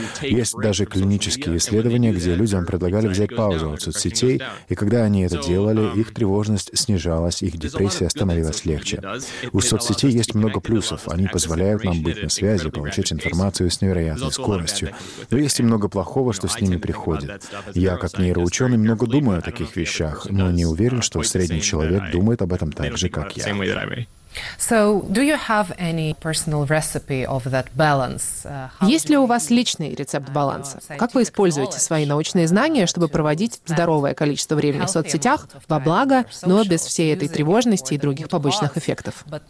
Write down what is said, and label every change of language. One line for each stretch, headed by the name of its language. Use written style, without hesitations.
Russian: Есть даже клинические исследования, где людям предлагали взять паузу от соцсетей, и когда они это делали, их тревожность снижалась, их депрессия становилась легче. У соцсетей есть много плюсов. Они позволяют нам быть на связи, получать информацию с невероятной скоростью. Но есть и много плохого, что с ними приходит. Я, как нейроученый, много думаю о таких вещах, но не уверен, что средний человек думает об этом так же, как я.
English: So, do you have any personal recipe of that balance?
Russian: Есть ли у вас личный рецепт баланса? Как вы используете свои научные знания, чтобы проводить здоровое количество времени в соцсетях во благо, но без всей этой тревожности и других побочных эффектов?